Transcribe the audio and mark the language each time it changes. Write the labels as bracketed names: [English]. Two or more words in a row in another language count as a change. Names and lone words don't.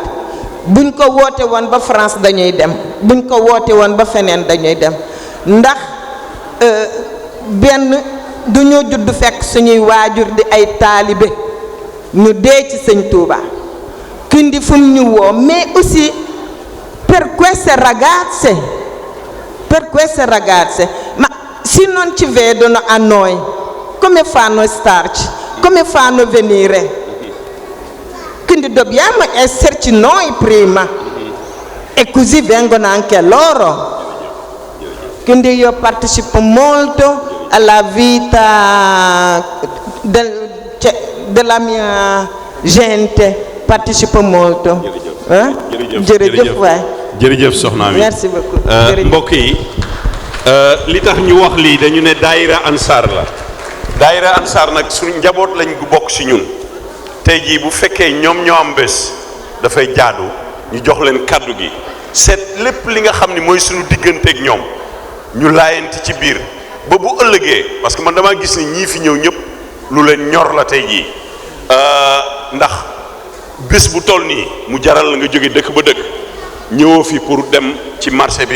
[Wolof] buñ ko woote woon ba France dañuy dem, buñ ko woote woon ba feneen dañuy dem, ndax benn du ñoo judd fekk suñuy waajur di ay taalibe ñu dee ci sëñ Touba. [Italian] Quindi [Wolof] fu mu ñu woo, [French] mais aussi [Italian] per queste ragazze, ma se non ci vedono a noi, come fanno a starci? Come fanno a venire? Quindi dobbiamo esserci noi prima e così vengono anche loro. Quindi io partecipo molto alla vita della mia gente, partecipo molto. [Wolof] jërëjëf waay. jërëjëf soxna mi. [French] merci beaucoup. [Wolof] mbokk yi li tax ñu wax lii dañu ne daayira ansaar la. daayira ansaar nag suñu njaboot lañ gu bokk si ñun. tey jii bu fekkee ñoom ñoo am bés dafay jaadu ñu jox leen kàddu gi seet lépp li nga xam ni mooy suñu digganteeg ñoom ñu laayante ci biir ba bu ëllëgee, [French] parce que [Wolof] man damaa gis ni ñii fi ñëw ñëpp lu leen ñor la tey jii ndax bés bu toll nii mu jaral la nga jóge dëkk ba dëkk ñëwoo fi pour dem ci marché bi.